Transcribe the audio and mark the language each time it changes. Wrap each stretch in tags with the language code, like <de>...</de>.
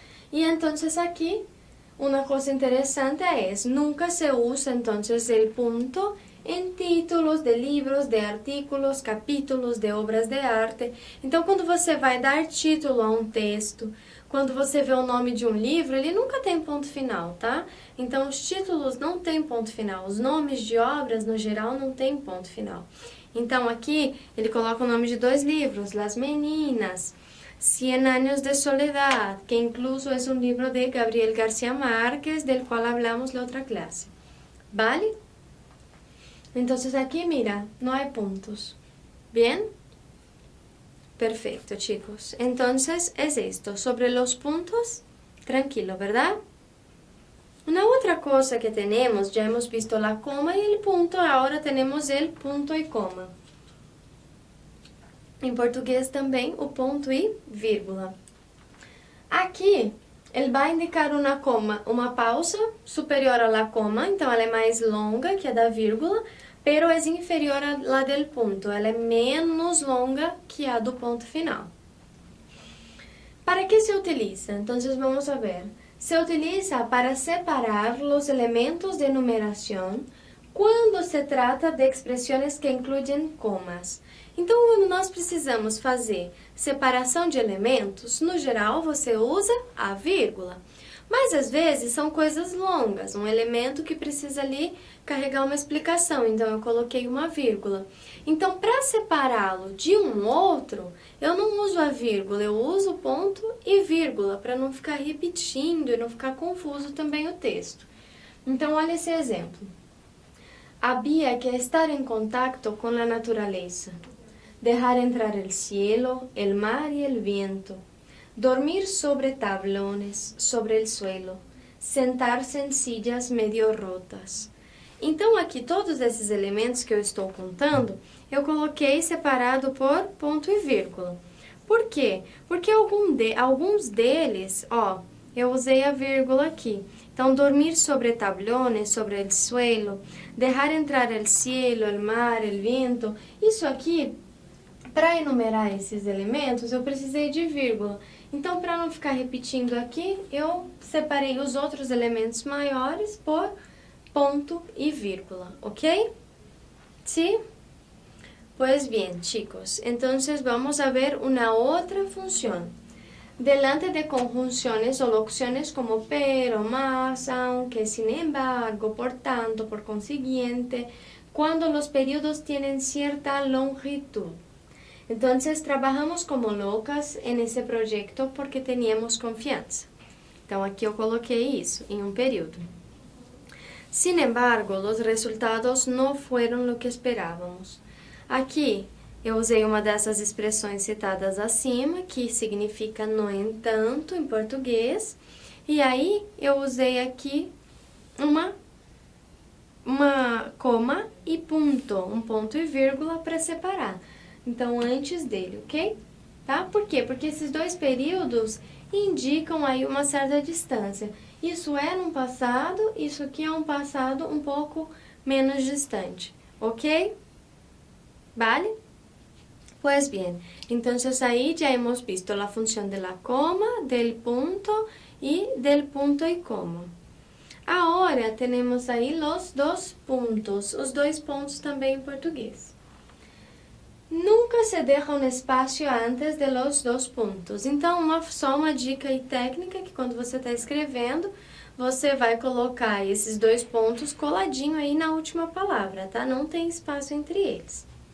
<es>Y entonces aquí, una cosa interesante es, nunca se usa entonces el punto en títulos de livros, de artículos, capítulos, de obras de arte.</es> <pt>Então, quando você vai dar título a um texto, quando você vê o nome de um livro, ele nunca tem ponto final, tá? Então, os títulos não têm ponto final. Os nomes de obras, no geral, não têm ponto final. Então, aqui, ele coloca o nome de dois livros,</pt> <es>Las Meninas, Cien años de soledad, que incluso es un libro de Gabriel García Márquez, del cual hablamos la otra clase. ¿Vale? Entonces aquí, mira, no hay puntos. ¿Bien? Perfecto, chicos. Entonces, es esto. Sobre los puntos, tranquilo, ¿verdad? Una otra cosa que tenemos, ya hemos visto la coma y el punto, ahora tenemos el punto y coma.</es> <pt>Em português também, o ponto e vírgula. Aqui, ele vai indicar uma coma, uma pausa superior à coma, então ela é mais longa que a da vírgula,</pt> <es>pero é inferior a la del punto,</es> <pt>ela é menos longa que a do ponto final.</pt> <es>¿Para que se utiliza? Entonces vamos a ver. Se utiliza para separar los elementos de numeración</es> <pt>quando se trata de expressões que incluem comas. Então, quando nós precisamos fazer separação de elementos, no geral você usa a vírgula. Mas às vezes são coisas longas, um elemento que precisa ali carregar uma explicação, então eu coloquei uma vírgula. Então, para separá-lo de um outro, eu não uso a vírgula, eu uso ponto e vírgula, para não ficar repetindo e não ficar confuso também o texto. Então, olha esse exemplo.</pt> <es>Había que estar en contacto con la naturaleza, dejar entrar el cielo, el mar y el viento, dormir sobre tablones, sobre el suelo, sentar-se em sillas medio rotas.</es> <pt>Então, aqui, todos esses elementos que eu estou contando, eu coloquei separado por ponto e vírgula. Por quê? Porque alguns deles, ó, eu usei a vírgula aqui.</pt> <es>Então, dormir sobre tablones, sobre el suelo, dejar entrar el cielo, el mar, el viento.</es> <pt>Isso aqui, para enumerar esses elementos, eu precisei de vírgula. Então, para não ficar repetindo aqui, eu separei os outros elementos maiores por ponto y vírgula, ¿ok?</pt> <es>¿Sí? Pues bien, chicos, entonces vamos a ver una otra función. Delante de conjunciones o locuciones como pero, más, aunque, sin embargo, por tanto, por consiguiente, cuando los periodos tienen cierta longitud. Entonces, trabajamos como locas en ese proyecto porque teníamos confianza.</es> <pt>Então, aqui eu coloquei isso, em um período.</pt> <es>Sin embargo, los resultados no fueron lo que esperábamos.</es> <pt>Aqui, eu usei uma dessas expressões citadas acima, que significa no entanto, em português. E aí, eu usei aqui uma coma e ponto, um ponto e vírgula para separar. Então, antes dele, ok? Tá? Por quê? Porque esses dois períodos indicam aí uma certa distância. Isso é no passado, isso aqui é um passado um pouco menos distante, ok?</pt> <es>¿Vale? Pues bien, entonces ahí ya hemos visto la función de la coma, del punto y del punto y coma. Ahora tenemos ahí los dos puntos,</es> <pt>os dois pontos também em português. Nunca se deixa um espaço antes de los dos pontos. Então, só uma dica e técnica que quando você está escrevendo, você vai colocar esses dois pontos coladinho aí na última palavra, tá? Não tem espaço entre eles.</pt>